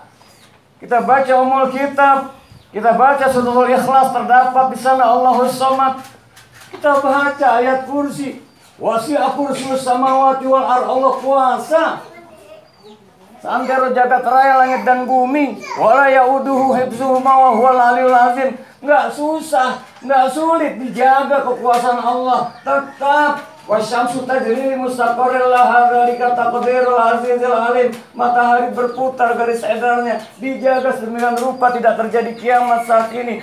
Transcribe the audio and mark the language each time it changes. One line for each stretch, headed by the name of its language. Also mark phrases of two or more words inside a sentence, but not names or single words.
Indonesian: Kita baca
Arabic: أم الكتاب,
Indonesian: kita baca suratul Ikhlas, terdapat di sana
Arabic: الله الصمد.
Indonesian: Kita baca ayat kursi.
Arabic: وسع كرسيه السماوات والأرض.
Indonesian: Allah kuasa. Seantero jagat raya langit dan bumi.
Arabic: ولا يؤوده حفظهما وهو العلي العظيم.
Indonesian: Enggak susah, enggak sulit dijaga kekuasaan Allah.
Arabic: Tetap والشمس تجري لمستقر لها ذلك تقدير العزيز العليم.
Indonesian: Matahari berputar garis edarnya, dijaga sedemikian rupa tidak terjadi kiamat saat ini.